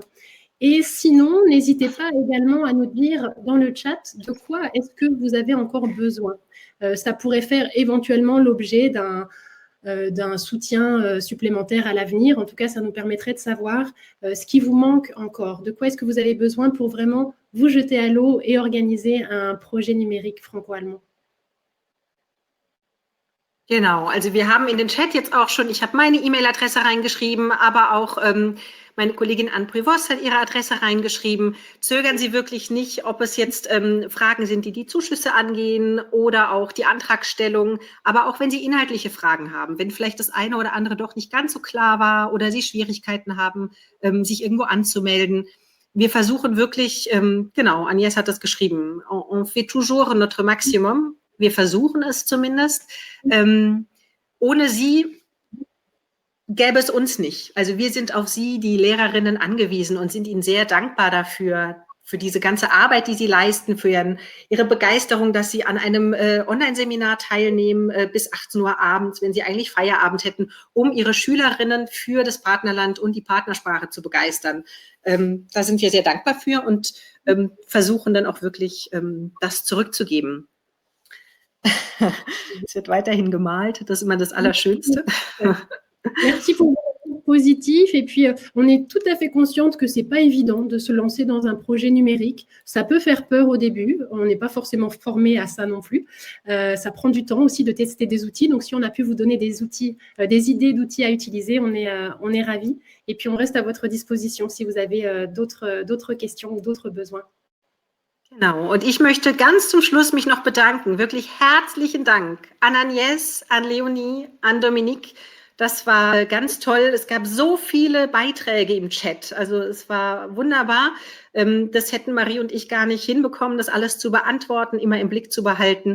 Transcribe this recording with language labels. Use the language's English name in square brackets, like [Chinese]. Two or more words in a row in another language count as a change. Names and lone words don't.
[French] Et sinon, n'hésitez pas également à nous dire dans le chat de quoi est-ce que vous avez encore besoin. Ça pourrait faire éventuellement l'objet d'un soutien supplémentaire à l'avenir. En tout cas, ça nous permettrait de savoir ce qui vous manque encore. De quoi est-ce que vous avez besoin pour vraiment vous jeter à l'eau et organiser un projet numérique franco-allemand? [German] Genau, also wir haben in den Chat jetzt auch schon, ich habe meine E-Mail-Adresse reingeschrieben, aber auch meine Kollegin Anne Voss hat ihre Adresse reingeschrieben. Zögern Sie wirklich nicht, ob es jetzt Fragen sind, die Zuschüsse angehen oder auch die Antragstellung, aber auch wenn Sie inhaltliche Fragen haben, wenn vielleicht das eine oder andere doch nicht ganz so klar war oder Sie Schwierigkeiten haben, sich irgendwo anzumelden. Wir versuchen wirklich, genau, Agnès hat das geschrieben, [French] on fait toujours notre maximum. [German] Wir versuchen es zumindest. Ohne Sie gäbe es uns nicht. Also wir sind auf Sie, die Lehrerinnen, angewiesen und sind Ihnen sehr dankbar dafür, für diese ganze Arbeit, die Sie leisten, für Ihre Begeisterung, dass Sie an einem Online-Seminar teilnehmen bis 18 Uhr abends, wenn Sie eigentlich Feierabend hätten, um Ihre Schülerinnen für das Partnerland und die Partnersprache zu begeistern. Da sind wir sehr dankbar für und versuchen dann auch wirklich, das zurückzugeben. Es wird weiterhin gemalt, das ist immer das Allerschönste. [French] Merci pour vos positifs. Et puis, on est tout à fait consciente que c'est pas évident de se lancer dans un projet numérique. Ça peut faire peur au début. On n'est pas forcément formé à ça non plus. Ça prend du temps aussi de tester des outils. Donc, si on a pu vous donner des outils, des idées d'outils à utiliser, on est ravis. Et puis, on reste à votre disposition si vous avez d'autres questions ou d'autres besoins. [German] Genau, und ich möchte ganz zum Schluss mich noch bedanken. Wirklich herzlichen Dank an Agnès, an Leonie, an Dominique. Das war ganz toll. Es gab so viele Beiträge im Chat. Also es war wunderbar. Das hätten Marie und ich gar nicht hinbekommen, das alles zu beantworten, immer im Blick zu behalten.